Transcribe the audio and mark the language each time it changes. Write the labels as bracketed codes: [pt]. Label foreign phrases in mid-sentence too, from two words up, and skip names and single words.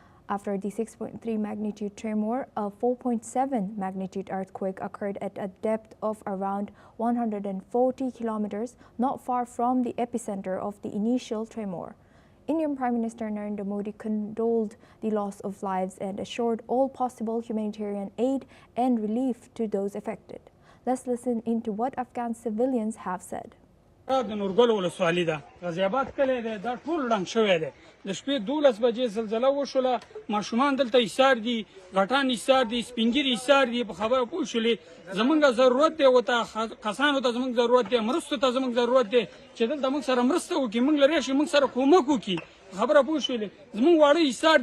[en] After the 6.3 magnitude tremor, a 4.7 magnitude earthquake occurred at a depth of around 140 kilometers, not far from the epicenter of the initial tremor. Indian Prime Minister Narendra Modi condoled the loss of lives and assured all possible humanitarian aid and relief to those affected. Let's listen into what Afghan civilians have said. [ps] د نورګل ولسوالي ده غازیاباد کلی دی دا ټول ړنګ شوی دی د شپې 12 بجې زلزله وشوله ماشومان دلته ایسار دي غټان ایسار دي سپینګیري ایسار دي په خبره پوه شولې زمونږ ضرورت دی ورته کسانو ته زمونږ ضرورت دی مرستو ته زمونږ ضرورت دی چې دلته موږ سره مرسته وکړي موږ لرې شي موږ سره کومک وکړي خبره پوه شولې زمونږ واړه ایسار